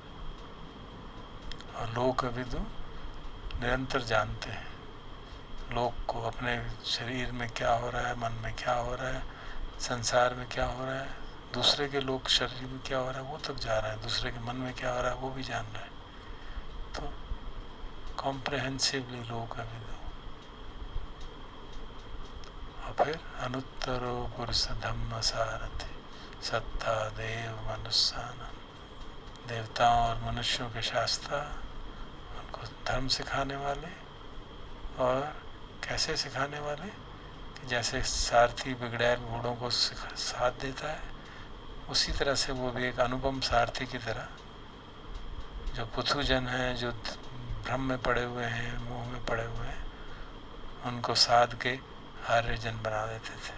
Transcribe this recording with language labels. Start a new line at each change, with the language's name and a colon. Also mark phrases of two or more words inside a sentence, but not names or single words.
Hindi: और
Pali: लोक विदु
Hindi: निरंतर जानते हैं लोक को, अपने शरीर में क्या हो रहा है, मन में क्या हो रहा है, संसार में क्या हो रहा है, दूसरे के लोग शरीर में क्या हो रहा है वो तक जा रहा है, दूसरे के मन में क्या हो रहा है वो भी जान रहा है। तो कॉम्प्रहेंसिवली
Pali: लोक विदु। और फिर अनुत्तरो पुरुष धम्म सारथि सत्ता देव मनुष्यानंद,
Hindi: देवताओं और मनुष्यों के शास्त्रा उनको धर्म सिखाने वाले। और कैसे सिखाने वाले कि जैसे सारथी बिगड़ैल घोड़ों को साथ देता है, उसी तरह से वो भी एक अनुपम सारथी की तरह, जो पुथुजन हैं, जो भ्रम में पड़े हुए हैं, मोह में पड़े हुए हैं, उनको साध के आर्यजन बना देते थे।